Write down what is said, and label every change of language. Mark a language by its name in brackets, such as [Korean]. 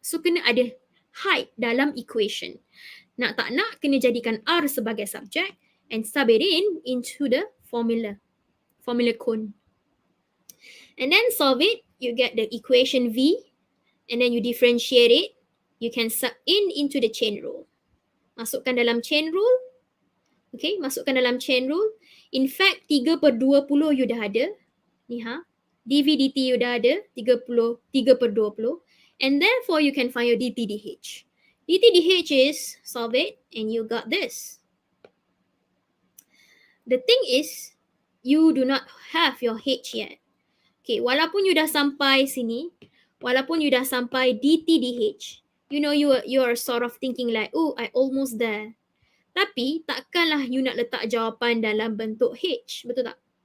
[Malay] So kena ada height dalam equation. Nak tak nak kena jadikan R sebagai subjek [English] and sub it into the formula cone. And then solve it, you get the equation V, and then you differentiate it, you can sub into the chain rule. [Malay] Masukkan dalam chain rule. Okay, masukkan dalam chain rule. In fact, 3/20 you dah ada. Ni dV dt you dah ada, 3/20. [English] And therefore, you can find your dt dh. dt dh is, solve it, and you got this. The thing is, you do not have your H yet. Okay, [Malay] walaupun you dah sampai sini, walaupun you dah sampai dt dh, [English] you know you are sort of thinking like, oh, I almost there. [Malay] Tapi takkanlah you nak letak jawapan dalam bentuk H, betul tak?